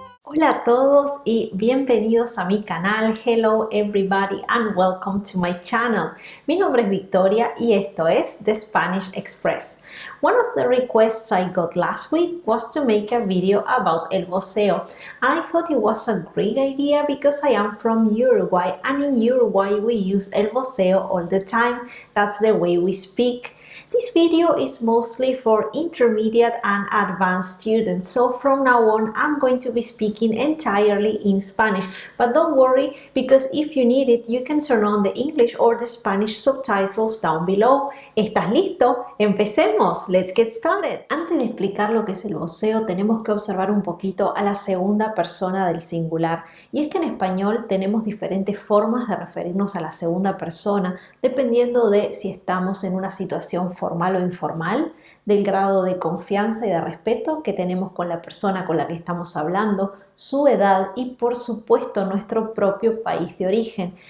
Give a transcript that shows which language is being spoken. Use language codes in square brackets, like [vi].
[es] Hola a todos y bienvenidos a mi canal. [en] Hello everybody and welcome to my channel. [es] Mi nombre es Victoria y esto es The Spanish Express. [en] One of the requests I got last week was to make a video about el voceo, and I thought it was a great idea because I am from Uruguay, and in Uruguay we use el voceo all the time. That's the way we speak. This video is mostly for intermediate and advanced students, so from now on I'm going to be speaking entirely in Spanish, but don't worry because if you need it you can turn on the English or the Spanish subtitles down below. [es] ¿Estás listo? ¡Empecemos! [en] Let's get started. [es] Antes de explicar lo que es el voceo tenemos que observar un poquito a la segunda persona del singular, y es que en español tenemos diferentes formas de referirnos a la segunda persona dependiendo de si estamos en una situación formal o informal, del grado de confianza y de respeto que tenemos con la persona con la que estamos hablando, su edad y por supuesto nuestro propio país de origen.